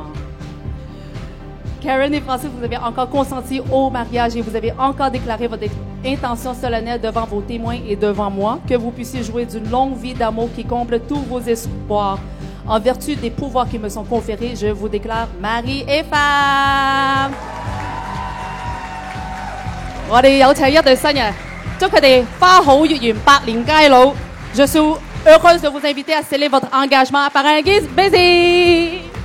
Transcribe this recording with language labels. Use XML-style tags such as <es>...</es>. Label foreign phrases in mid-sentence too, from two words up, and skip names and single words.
<fr>Karen et Francis, vous avez encore consenti au mariage et vous avez encore déclaré votre intention solennelle devant vos témoins et devant moi que vous puissiez jouir d'une longue vie d'amour qui comble tous vos espoirs. En vertu des pouvoirs qui me sont conférés, je vous déclare mari et femme.</fr> <yue>我哋有請一對新人，祝佢哋花好月圓，百年偕老。</yue> <fr>Je suis heureuse de vous inviter à sceller votre engagement par un baiser.</fr>